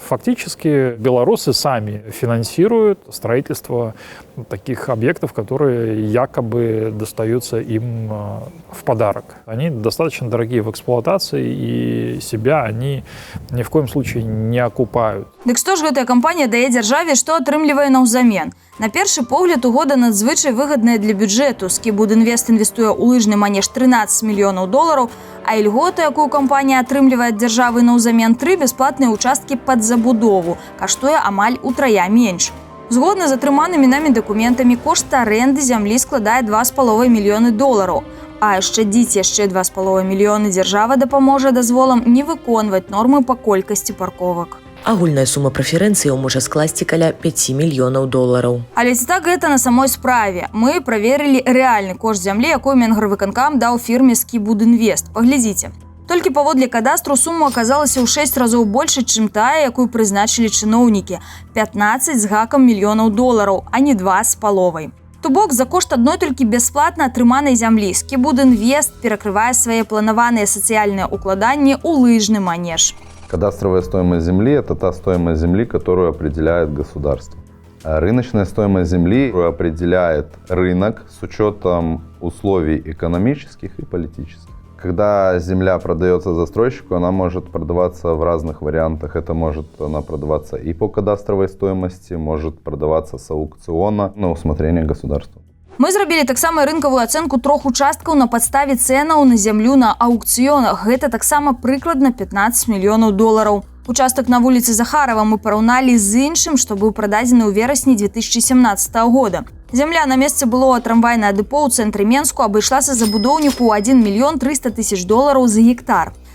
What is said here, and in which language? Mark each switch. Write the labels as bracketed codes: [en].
[ru] Фактически белорусы сами финансируют строительство таких объектов, которые якобы достаются им в подарок. Они достаточно дорогие в эксплуатации, и себя они ни в коем случае не окупают. [be] Дык што ж гэтая кампанія дае дзяржаве, што атрымлівае наўзамен? На першы погляд, угода надзвычай выгадная для бюджэту. Скібудінвест інвестуе ў лыжны манеж $13 мільёнаў, а ільгота, якую кампанія атрымлівае ад дзяржавы наўзамен 3 бясплатныя ўчасткі пад забудову, каштуе амаль утрая менш. Згодна з атрыманымі намі дакументамі, кошт арэнды зямлі складае $2,5 мільёны. А ашчадзіць яшчэ $2,5 мільёны дзяржава дапаможа дазволам не выконваць нормы па колькасці парковак. Агульная сума прэферэнцыяў можа скласці каля $5 мільёнаў. Але ці так гэта на самой справе? Мы праверылі рэальны кошт зямлі, якую Менгарвыканкам даў фірме «Скібудінвест». Паглядзіце. Толькі паводле кадастру суму аказалася ў 6 разоў больш, чым тая, якую прызначылі чыноўнікі – $15 з гакам мільёнаў, а не 2,5. То бок, за кошт адной толькі бясплатна атрыманай зямлі «Скібудінвест» перакрывае свае планаваныя сацыяльныя укладанні ў лыжны манеж. [ru] Кадастровая стоимость земли – это та стоимость земли, которую определяет государство. Рыночная стоимость земли определяет рынок с учетом условий экономических и политических. Когда земля продается застройщику, она может продаваться в разных вариантах. Это может она продаваться и по кадастровой стоимости, может продаваться с аукциона на усмотрение государства. [be] Мы зрабілі таксама рынкавую ацэнку 3 участкаў на падставе цэнаў на зямлю на аукцыёнах. Гэта таксама прыкладна $15 мільёнаў. Участак на вуліцы Захарова мы параўналі з іншым, што быў прададзены ў верасні 2017 года. Зямля на месцы былого трамвайнае дэпо ў цэнтры Менску абышлася забудоўніку 1 мільён 300 тысяч долараў за гектар.